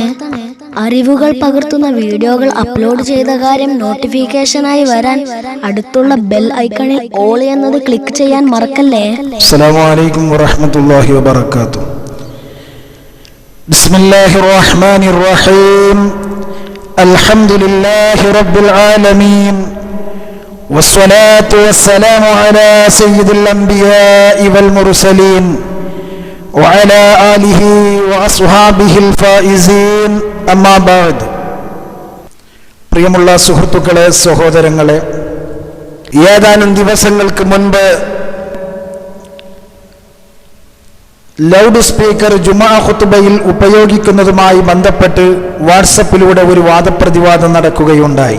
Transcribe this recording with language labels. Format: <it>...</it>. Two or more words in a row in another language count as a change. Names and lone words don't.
<ml>അറിവുകൾ പകർത്തുന്ന വീഡിയോകൾ അപ്ലോഡ് ചെയ്ത കാര്യം നോട്ടിഫിക്കേഷനായി വരാൻ അടുത്തുള്ള</ml> <en>bell icon</en> <ml>ഓൾ എന്നത് ക്ലിക്ക് ചെയ്യാൻ മറക്കല്ലേ.</ml> <ar>السلام عليكم ورحمة الله وبركاته. بسم الله الرحمن الرحيم. الحمد لله رب العالمين. والصلاة والسلام على سيد الأنبياء والمرسلين وعلى آله وأصحابه الفائزين أما بعد.</ar> <ml>പ്രിയമുള്ള സുഹൃത്തുക്കളെ, സഹോദരങ്ങളെ, ഏതാനും ദിവസങ്ങൾക്ക് മുൻപ്</ml> <en>loud speaker</en> <ml>ജുമാ ഖുത്ബയിൽ ഉപയോഗിക്കുന്നതുമായി ബന്ധപ്പെട്ട് വാട്സപ്പിലൂടെ ഒരു വാദപ്രതിവാദം നടക്കുകയുണ്ടായി.</ml>